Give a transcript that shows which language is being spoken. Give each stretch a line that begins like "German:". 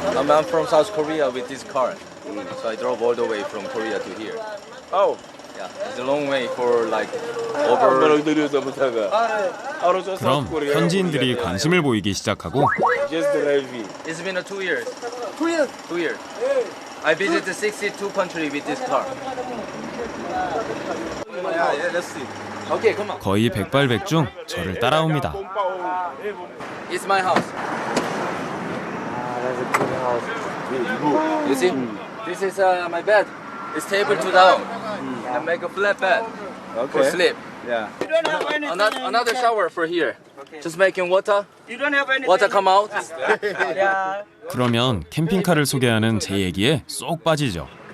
English: I'm from South Korea with this car. So I drove all the way from Korea to here. Oh. Yeah, it's a long way for like over.
Korean: 그럼 현지인들이 관심을 보이기 시작하고
English: It's been 2 years. 2 years. 2 years. I visited 62 countries with this car. Yeah, let's see. Okay, come on.
Korean: 거의 백발백중 저를 따라옵니다.
English: It's my house. You see? This is my bed. It's table to down. I make a flat bed for sleep. Yeah. You don't have anything. Another shower for here. Okay. Just making water. You don't have anything. Water come out. Yeah.
Korean: 그러면 캠핑카를 소개하는 제 얘기에 쏙 빠지죠.